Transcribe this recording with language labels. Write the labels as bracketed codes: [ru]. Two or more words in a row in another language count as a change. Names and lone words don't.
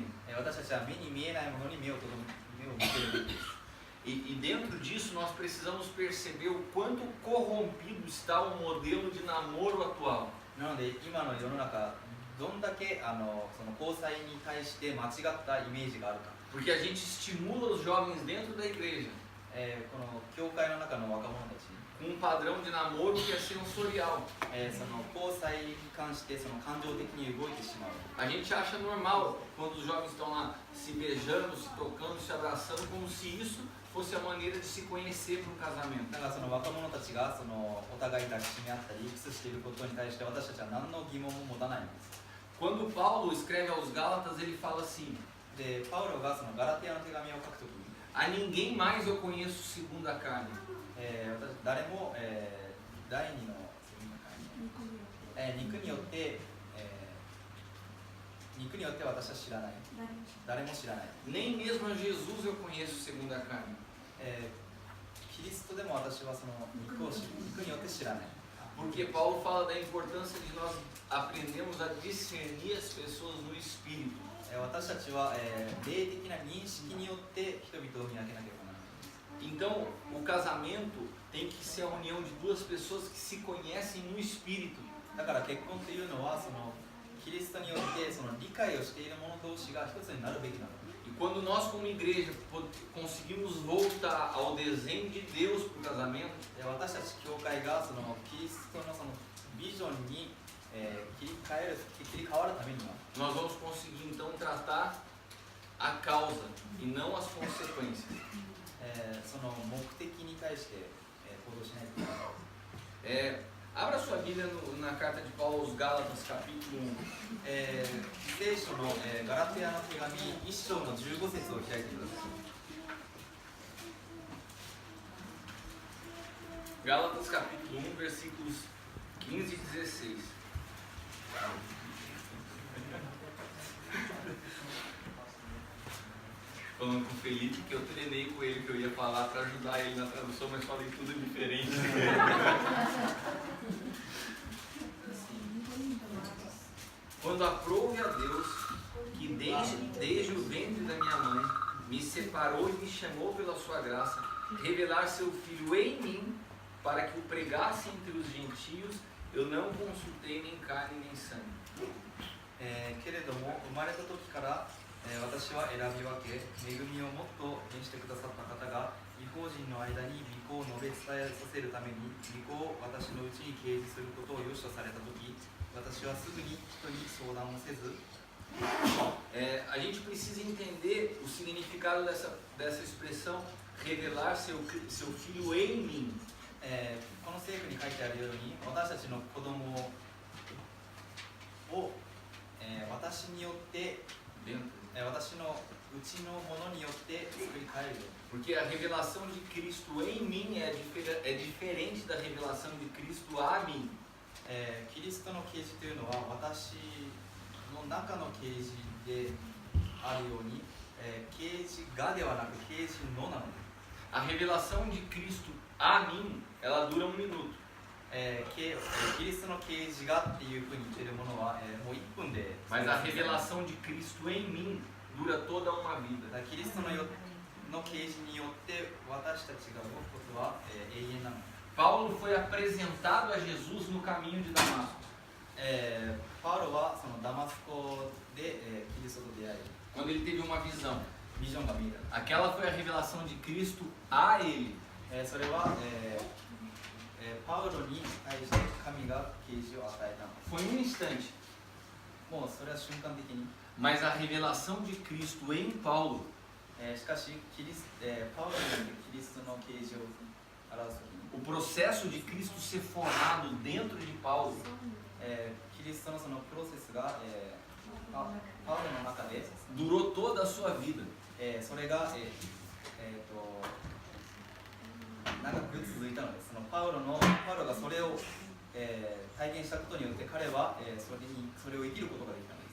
[ja] 私たちは目に見えないものに目を向けるべきです。 [pt] E dentro disso nós precisamos perceber o quanto corrompido está o modelo de namoro atual. [ja] なので今の世の中どんだけその交際に対して間違ったイメージがあるか。 [pt] Porque a gente estimula os jovens dentro da igreja [ja] この教会の中の若者たちに [pt] com um padrão de namoro que é sensorial. [ja] その交際に関してその感情的に動いてしまう。 [pt] A gente acha normal quando os jovens estão lá se beijando, se tocando, se abraçando, como se isso fosse a maneira de se conhecer para um casamento. [ja] だからその若者たちがそのお互い抱きしめ合ったりキスしていることに対して私たちは何の疑問も持たないんです。 [pt] Quando Paulo escreve aos Gálatas, ele fala assim: [ja] でパウロがそのガラテヤの手紙を書くときに [pt] a ninguém mais eu conheço segundo a carne. [ja] 私誰も、第二の肉によって、私は知らない。誰も知らない。 [pt] Nem mesmo a Jesus eu conheço segundo a carne. [ja] キリストでも私はその肉によって知らない。 [pt] Porque Paulo fala da importância de nós aprendermos a discernir as pessoas no espírito. [ja] 私たちは、霊的な認識によって人々を見分けなければならない。 [pt] Então, o casamento tem que ser a união de duas pessoas que se conhecem no espírito. [ja] だから結婚というのはそのキリストによってその理解をしている者同士が一つになるべきなの。 [pt] E quando nós, como igreja, conseguimos voltar ao desenho de Deus para o casamento, [ja] 私たち教会がそのキリストのそのビジョンに、切り替わるためには [pt] nós vamos conseguir então tratar a causa e não as consequências. [ja] その目的に対して、行動しないといけない。 [pt] Abra sua Bíblia na carta de Paulo aos Gálatas, capítulo 1. [ja] 聖書の、ガラテヤの手紙1章の15節を開いてください。 [pt] Gálatas, capítulo 1, versículos 15 e 16. Falando com o Felipe, que eu treinei com ele que eu ia falar para ajudar ele na tradução, mas falei tudo diferente. Quando aprouve a Deus, que desde o ventre da minha mãe me separou e me chamou pela sua graça, revelar seu Filho em mim, para que o pregasse entre os gentios, eu não consultei nem carne nem sangue. [ja] けれども生まれた時から、私は選び分け恵みをもっと見せてくださった方が異邦人の間に御子を述べ伝えさせるために御子を私のうちに掲示することを良しとされた時、私はすぐに人に相談をせず [pt] A gente precisa entender o significado dessa expressão revelar seu Filho em mim. [ja] この聖句に書いてあるように私たちの子供を、私によって私のうちのものによって作り変えるように [pt] Porque a revelação de Cristo em mim é diferente da revelação de Cristo a mim. [ja] キリストの啓示というのは私の中の啓示であるように、啓示がではなく啓示のなので [pt] A revelação de Cristo a mim, ela dura 1 minuto. [ja] キリストの啓示がっていうふうに言っているものは、もう1分で [pt] Mas a revelação de Cristo em mim dura toda uma vida. [ja] キリストの啓示によって私たちが動くことは、永遠なの。 [pt] Paulo foi apresentado a Jesus no caminho de Damasco. [ja] パウロはそのダマスコで、キリストと出会い [pt] Quando ele teve uma visão. [ja] ビジョンが見えた。 [pt] Aquela foi a revelação de Cristo a ele. [ja] それは、パウロに対して神が啓示を与えたの。 [pt] Foi instante. [ja] もうそれは瞬間的に。 [pt] Mas a revelação de Cristo em Paulo [ja] しかしパウロによってキリストの啓示を表すときに、 [pt] o processo de Cristo ser formado dentro de Paulo [ja] キリストのそのプロセスが、パウロの中で、 [pt] durou toda a sua vida. [ja] それが、長く続いたのです。そのパウロがそれを、体験したことによって彼は、それを生きることができたのです。